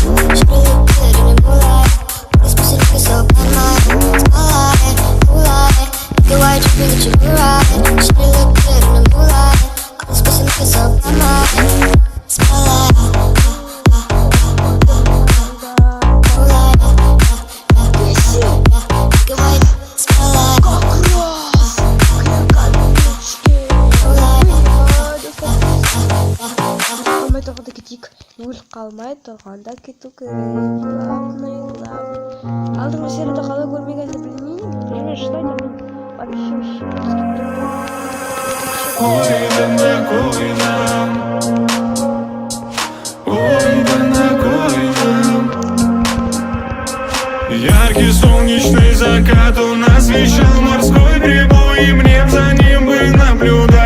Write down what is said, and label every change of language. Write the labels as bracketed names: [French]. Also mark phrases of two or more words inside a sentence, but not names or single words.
[English] Shawty look good in the moonlight. All these pussy niggas so bad, my spotlight, moonlight, nigga, why you tripping, get you right. Shawty look good in the moonlight. All these pussy niggas so bad, my spotlight, moonlight, nigga, why you spotlight, [Kazakh] қалмай тұрғанда кетейік. Өліп қалмай тұрғанда кету керек. [Russian] Главный. [Kazakh] Алдыңғы серияда қалай көрмегенді білмеймін. [Russian] Время ждать, вообще. Яркий солнечный закат у нас вещал морской прибой, и мне за ним бы наблюдать.